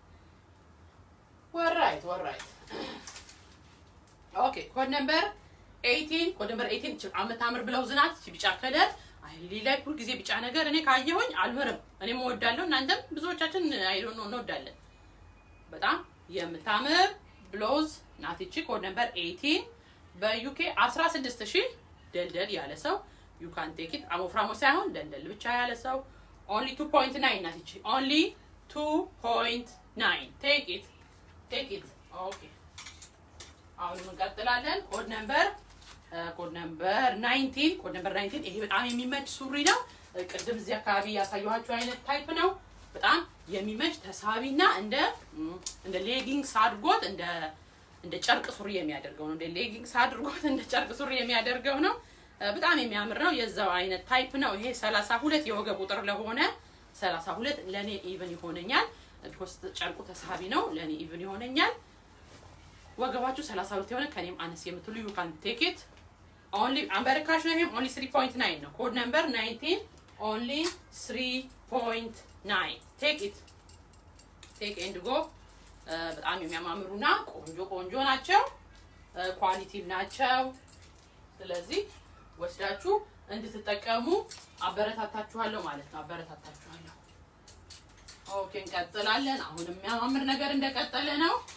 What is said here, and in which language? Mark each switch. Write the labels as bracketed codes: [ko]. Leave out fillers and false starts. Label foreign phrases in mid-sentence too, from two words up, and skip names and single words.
[en] all right okay። code number 18 [am] አመታምር ብለው ዝናት ቢጫ ከለር ሌላ ሁሉ ጊዜ ቢጫ ነገር እኔ ካየሁኝ አልመረም። እኔም እወዳለሁ እናንተም ብዙዎቻችን አይዶን ነው እንወዳለን። በጣም የምታምር ብሎዝ ናት እቺ። [en] code number 18 [am] በዩኬ 16000 ደልደል ያለ ሰው [en] you can take it። [am] አሞፍራሞ ሳይሆን ደልደል ብቻ ያለ ሰው [en] only 2.9 [am] ናት እቺ። [en] only 2.9 take it okay። [am] አሁን እንቀጥላለን። [en] code number [am] 19 ይሄ በጣም የሚመች ሱሪ ነው። ቅድም እዚህ አካባቢ ያሳየኋችሁ አይነት ታይፕ ነው። በጣም የሚመች ተሳቢና እንደ ሌጊንግስ አድርጎት እንደ ጨርቅ ሱሪ የሚያደርገው ነው። እንደ ሌጊንግስ አድርጎት እንደ ጨርቅ ሱሪ የሚያደርገው ነው። በጣም የሚያምር ነው። የዛው አይነት ታይፕ ነው። ይሄ 32 የወገብ ቁጥር ለሆነ 32 ለኔ ኢቭን ይሆነኛል። ቢኮዝ ጨርቁ ተሳቢ ነው። ለኔ ኢቭን ይሆነኛል። ወገባችሁ 32 የሆነ ከኔም አነስ የምትሉ [en] you can take it only [am] አምበረካሽ ነው። ይሄም [en] only 3.9 [am] ነው። [en] code number 19 only 3.9 take and go። [am] በጣም የሚያማምሩና ቆንጆ ናቸው። ኳሊቲ ናቸው። ስለዚህ ወስዳችሁ እንድትጠቀሙ አበረታታችኋለሁ ማለት ነው። አበረታታችኋለሁ። ኦኬ እንቀጥላለን። አሁን የሚያማምር ነገር እንደቀጠለ ነው።